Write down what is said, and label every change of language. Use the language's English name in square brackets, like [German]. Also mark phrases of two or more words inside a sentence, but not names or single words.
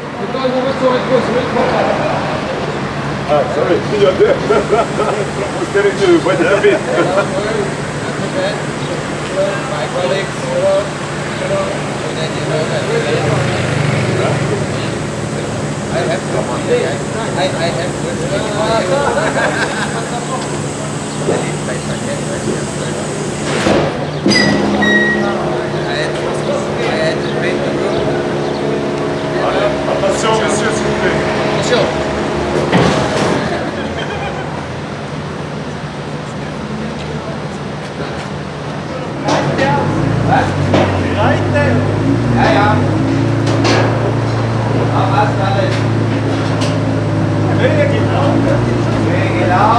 [English] Ah, sorry. You're there. I was getting to wait a bit. My colleagues, hello. I have [French] Attention, monsieur, s'il vous plaît. Attention. [German] Was? Reiten? Ja, ja. Ja, passt alles. Höhe geht auf. Höhe geht auf.